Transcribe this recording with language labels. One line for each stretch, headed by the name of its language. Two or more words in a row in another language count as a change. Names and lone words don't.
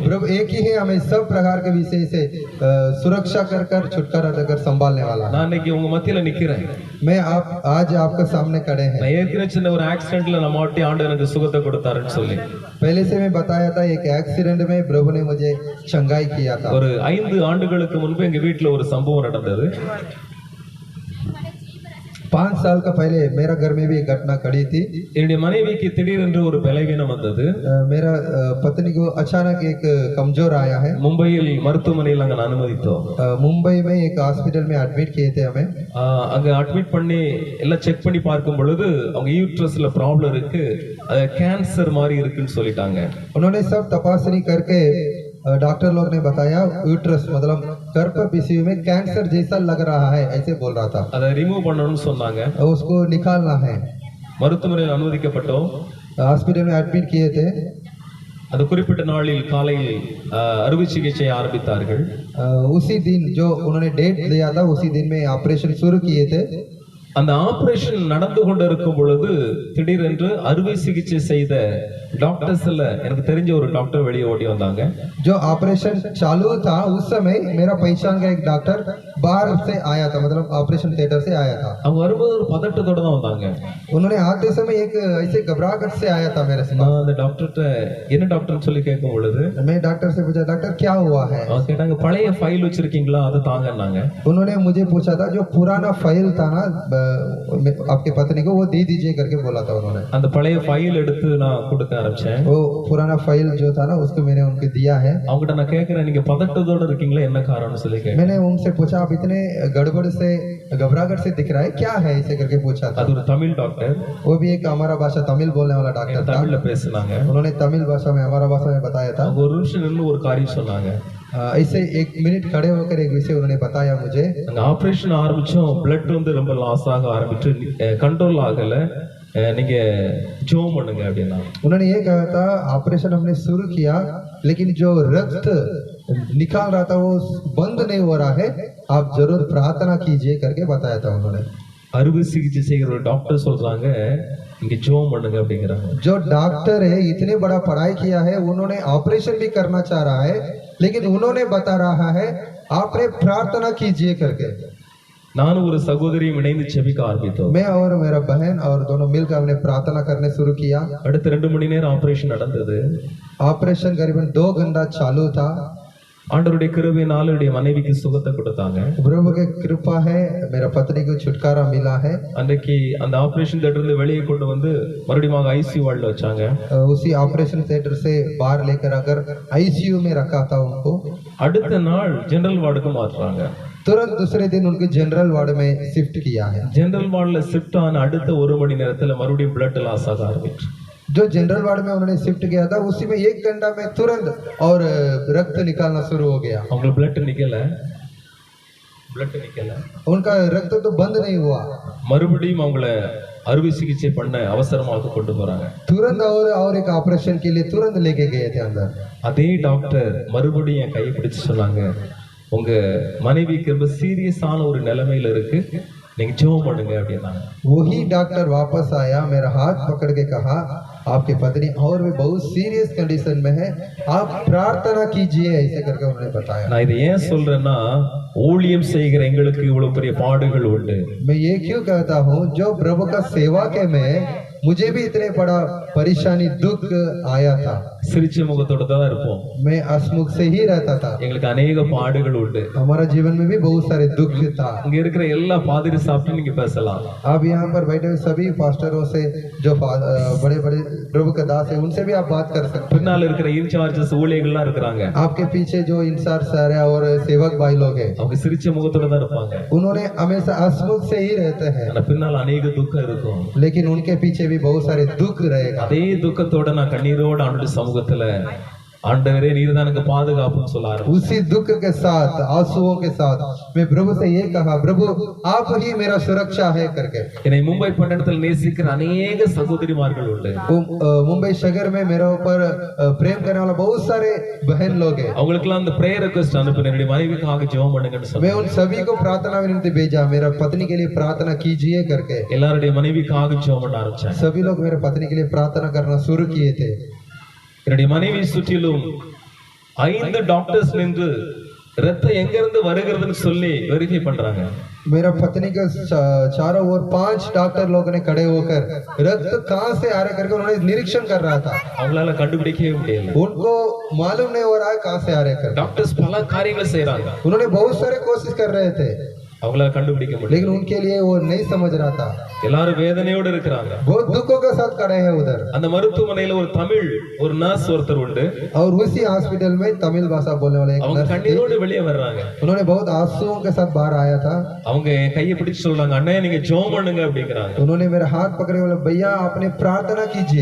Hindi: प्रभु एक ही है हमें सब प्रकार के विषय से सुरक्षा कर छुटकारा देकर संभालने वाला।
Tamil: நான் இன்னைக்கு உங்க மத்தியில நிக்கிறேன்.
Hindi: मैं आज आपके सामने खड़े हैं।
Tamil: நான் ஏற்கனவே சின்ன ஒரு ஆக்சிடென்ட்ல நம்ம வாட்டி ஆண்டவர் எனக்கு சுகத்தை கொடுத்தாருன்னு சொல்லி
Hindi: पहले से मैं बताया था, एक एक्सीडेंट में प्रभु ने मुझे चंगाई किया था।
Tamil: ஒரு 5 ஆண்டுகளுக்கு முன்பு எங்க வீட்டுல ஒரு சம்பவம் நடந்தது.
Hindi: 5 साल का पहले मेरा घर में भी एक घटना खड़ी थी।
Tamil: என்னுடைய மனைவிக்கு திடீரென்று ஒரு பலவீனம் வந்தது.
Hindi: मेरा पत्नी को अचानक एक कमजोर आया है।
Tamil: மும்பையில் மருத்துவமனையில் நாங்கள் அனுமதித்தோம்.
Hindi: मुंबई में एक हॉस्पिटल में एडमिट किए थे हमें।
Tamil: அங்க அட்மிட் பண்ணி எல்லாம் செக் பண்ணி பார்க்கும் பொழுது அவங்க யூட்ரஸ்ல ப்ராப்ளம் இருக்கு, அது கேன்சர் மாதிரி இருக்குன்னு சொல்லிட்டாங்க.
Hindi: उन्होंने सब तपासनी करके डॉक्टर लोग ने बताया यूट्रस मतलब गर्भपिशवी में कैंसर जैसा लग रहा है, ऐसे बोल रहा था।
Tamil: அதை ரிமூவ் பண்ணணும்னு சொன்னாங்க.
Hindi: उसको निकालना है।
Tamil: மருத்துவமனையில் அனுமதிக்கப்பட்டோம்.
Hindi: हॉस्पिटल में एडमिट किए थे।
Tamil: அந்த குறிப்பிட்ட நாளில் காலையில் அறுவை சிகிச்சை ஆரம்பித்தார்கள்.
Hindi: उसी दिन जो उन्होंने डेट दिया था उसी दिन में ऑपरेशन शुरू किए थे।
Tamil: அந்த ஆபரேஷன் நடந்து கொண்டு இருக்கும் பொழுது திடீரென்று அறுவை சிகிச்சை செய்த டாக்டர்ஸ்ல எனக்கு தெரிஞ்ச ஒரு டாக்டர் வெளியே ஓடி வந்தாங்க.
Hindi: जो ऑपरेशन चालू था उस समय मेरा पहचान का एक डॉक्टर बाहर से आया था, मतलब
English: operation theatre
Hindi: से आया था।
Tamil: அவங்க வரும்போது ஒரு பதட்டத்தோட தான் வந்தாங்க.
Hindi: उन्होंने आते समय एक ऐसे घबराहट से आया था मेरे से।
Tamil: நான் அந்த டாக்டர்ட்ட என்ன டாக்டர்னு சொல்லி கேட்கும் பொழுது
Hindi: मैं डॉक्टर से पूछा, डॉक्टर क्या हुआ है?
Tamil: அவங்க கேட்டாங்க, பழைய ஃபைல் வச்சிருக்கீங்களா, அதை தாங்கன்னாங்க.
Hindi: उन्होंने मुझे पूछा था जो पुराना फाइल था ना आपके पत्नी को, वो दे दीजिए करके बोला था उन्होंने।
Tamil: அந்த பழைய ஃபைல் எடுத்து நான் கொடுக்க ஆரம்பிச்சேன்.
Hindi: वो पुराना फाइल जो था ना उसको मैंने उनको दिया है।
Tamil: அவங்ககிட்ட நான் கேட்கிறேன், நீங்க பதட்டத்தோட இருக்கீங்களா, என்ன காரணம்னு சொல்லி கேட்டேன்.
Hindi: मैंने उनसे पूछा आप इतने गड़बड़ से घबराहट से दिख रहा है, क्या है, ऐसे करके पूछा था।
Tamil: அது ஒரு தமிழ் டாக்டர்.
Hindi: वो भी एक हमारा भाषा तमिल बोलने वाला डॉक्टर था।
Tamil: தமிழ்ல பேசுனாங்க.
Hindi: उन्होंने तमिल भाषा में हमारा भाषा में बताया था।
Tamil: அவங்க ஒரு நிமிஷம் நின்று ஒரு காரியம் சொன்னாங்க.
Hindi: ऐसे 1 मिनट खड़े होकर एक विषय उन्होंने बताया मुझे।
Tamil: நாங்க ஆபரேஷன் ஆரம்பிச்சோம், பிளட் வந்து ரொம்ப லாஸ் ஆக ஆரம்பிச்சு कंट्रोल ஆகல, நீங்க ஜெபம் பண்ணுங்க அப்படினா।
Hindi: उन्होंने ये कहा था ऑपरेशन हमने शुरू किया लेकिन जो रक्त निकाल रहा था वो बंद नहीं हो रहा है, आप जरूर प्रार्थना कीजिए करके बताया था उन्होंने।
Tamil: அறுவை சிகிச்சை செய்கிற ஒரு டாக்டர் சொல்றாங்க, நீங்க ஜெபம் பண்ணுங்க அப்படிங்கறாங்க।
Hindi: जो डॉक्टर है इतने बड़ा पढ़ाई किया है, उन्होंने ऑपरेशन भी करना चाह रहा है लेकिन उन्होंने बता रहा है आपने प्रार्थना कीजिए करके।
Tamil: நானும் ஒரு சகோதரியும் இணைந்து ஜெபிக்க ஆரம்பித்தோம்।
Hindi: मैं और मेरा बहन और दोनों मिलकर हमने प्रार्थना करने शुरू किया।
Tamil: அடுத்த 2 மணி நேரம் ஆபரேஷன் நடந்தது।
Hindi: ऑपरेशन करीबन 2 घंटा चालू था।
Tamil: ஆண்டவருடைய கிருபையினால என்னுடைய மனைவிக்கு சுகத்தை கொடுத்தாங்க.
Hindi: प्रभु की कृपा है, मेरा पत्नी को छुटकारा मिला है।
Tamil: அன்றைக்கு அந்த
English: operation theatreல
Tamil: இருந்து வெளியே கொண்டு வந்து மறுபடியும் ஐசியூ வார்டுல வச்சாங்க.
Hindi: उसी
English: operation theatre
Hindi: से बाहर लेकर आकर आईसीयू में रखा था उनको।
Tamil: அடுத்த நாள்
English: general wardக்கு
Tamil: மாத்துறாங்க.
Hindi: तुरंत दूसरे दिन उनके
English: general ward
Hindi: में शिफ्ट किया है।
English: general wardல shift
Tamil: ஆன அடுத்த 1 மணி நேரத்துல மறுபடியும்
English: blood loss
Tamil: ஆக ஆரம்பிச்சு.
Hindi: जो
English: general ward
Hindi: में उन्होंने शिफ्ट किया था उसी में 1 घंटा में तुरंत और रक्त निकालना शुरू हो गया।
Tamil: அவங்க பிளட் நிக்கல.
Hindi: उनका रक्त तो बंद नहीं हुआ।
Tamil: மறுபடியும் அவங்கள அறுவை சிகிச்சை பண்ண அவசரமாக கொண்டு போறாங்க.
Hindi: तुरंत और एक ऑपरेशन के लिए तुरंत लेके गए थे अंदर।
Tamil: அதே டாக்டர் மறுபடியும் என் கையை பிடிச்சு சொன்னாங்க, உங்க மனைவிக்கு ரொம்ப சீரியஸான ஒரு நிலைமையில இருக்கு, நீங்க ஜெபம் பண்ணுங்க அப்படின்னாங்க.
Hindi: वही डॉक्टर वापस आया, मेरा हाथ पकड़ के कहा, आपकी पत्नी और भी बहुत
English: serious condition
Hindi: में है, आप प्रार्थना कीजिए, ऐसे करके उन्होंने बताया।
Tamil: நான் இதை ஏன் சொல்றேன்னா, ஊழியம் செய்கிற எங்களுக்கு இவ்வளவு பெரிய பாடுகள் உண்டு.
Hindi: मैं ये क्यों कहता हूँ, जो प्रभु का सेवा के में मुझे भी इतने बड़ा परेशानी दुख आया था।
Tamil: சிரிச்ச முகத்தோட தான் இருப்போம்.
Hindi: मैं हंसमुख से ही रहता था।
Tamil: எங்களுக்கு अनेक பாடுகள் உண்டு.
Hindi: हमारा जीवन में भी बहुत सारे दुख था।
Tamil: இங்க இருக்கிற எல்லா பாதிரி சாப்பிட்டு நீங்க பேசலாம்.
Hindi: आप यहाँ पर बैठे हुए सभी पास्टरों से, जो बड़े बड़े प्रभु का दास है, उनसे भी आप बात कर सकते हैं।
Tamil: பின்னால இருக்கிற இன்சார்ஜஸ் ஊழியர்கள்லாம் இருக்கிறாங்க.
Hindi: आपके पीछे जो
English: in-charge sir
Hindi: है और सेवक भाई लोग हैं,
Tamil: அவங்க சிரிச்ச முகத்தோட தான் இருப்பாங்க.
Hindi: उन्होंने हमेशा हंसमुख से ही रहते हैं,
Tamil: ஆனா பின்னால अनेक துக்கம் இருக்கும்.
Hindi: लेकिन उनके पीछे भी बहुत सारे दुख रहेगा।
Tamil: அதே துக்கத்தோட நான் கண்ணீரோட ஆண்டவருடைய சமூகத்துல, ஆண்டவரே நீர் தான் எனக்கு பாதுகாப்புன்னு சொல்ல ஆரம்பிச்சேன்.
Hindi: उसी दुख के साथ, आंसुओं के साथ मैं प्रभु से ये कहा, प्रभु आप ही मेरा सुरक्षा है करके।
Tamil: என்னை மும்பை பட்டணத்தில் நேசிக்கிற अनेक சகோதரிமார்கள் உண்டு.
Hindi: मुंबई शहर में मेरे ऊपर प्रेम करने वाला बहुत सारे बहन लोग हैं।
Tamil: அவங்களுக்கெல்லாம் அந்த
English: prayer request
Tamil: அனுப்பினேன், என்னுடைய மனைவிக்காக ஜெபம் பண்ணுங்கன்னு
Hindi: मैं
Tamil: சொன்னேன்.
Hindi: उन सभी को प्रार्थना विनती भेजा, मेरा पत्नी के लिए प्रार्थना कीजिए करके।
Tamil: எல்லாருடைய மனைவிக்காக ஜெபம் பண்ண ஆரம்பிச்சேன்.
Hindi: सभी लोग मेरे पत्नी के लिए प्रार्थना करना शुरू किए थे।
Tamil: என்னுடைய மனைவி சுற்றிலும் 5 டாக்டர்ஸ் நின்று ரத்தம் எங்க இருந்து வருகிறதுன்னு சொல்லி வெரிஃபை பண்றாங்க.
Hindi: मेरा पत्नी के चारों ओर 5 डॉक्टर लोगों ने खड़े होकर रक्त कहां से आ रहा करके उन्होंने निरीक्षण कर रहा था।
Tamil: அவங்களால கண்டுபிடிக்கவே முடியல.
Hindi: उनको मालूम नहीं हो रहा है कहां से आ रहे कर।
Tamil: டாக்டர்ஸ் பல காரியங்களை செய்றாங்க.
Hindi: उन्होंने बहुत सारे कोशिश कर रहे थे,
Tamil: அவங்களால கண்டுபிடிக்க முடியல.
Hindi: लेकिन उनके लिए वो नहीं समझ रहा था।
Tamil: எல்லாரும் வேதனையோடு இருக்கிறாங்க.
Hindi: बहुत दुखों के साथ खड़े हैं उधर।
Tamil: அந்த மருத்துவமனையில ஒரு நர்ஸ் ஒருத்தர் உண்டு.
Hindi: और उसी हॉस्पिटल में तमिल भाषा बोलने वाले एक
Tamil: அவங்க
Hindi: नर्स थी।
Tamil: கண்ணீரோடு வெளியே வர்றாங்க.
Hindi: उन्होंने बहुत आंसुओं के साथ बाहर आया था।
Tamil: அவங்க என் கையை பிடிச்சு சொல்றாங்க, அண்ணே நீங்க ஜெபம் பண்ணுங்க அப்படிங்கறாங்க.
Hindi: उन्होंने मेरा हाथ पकड़े बोला, भैया आपने प्रार्थना कीजिए।